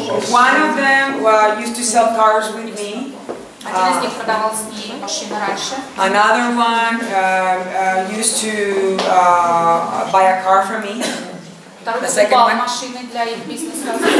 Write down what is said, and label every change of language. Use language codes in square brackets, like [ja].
[en] One of them used to sell cars with me. [ru] Один из них продавал с ней машины раньше. [en] Another one used to buy a car from me. [ru] Второй покупал машины для их бизнеса.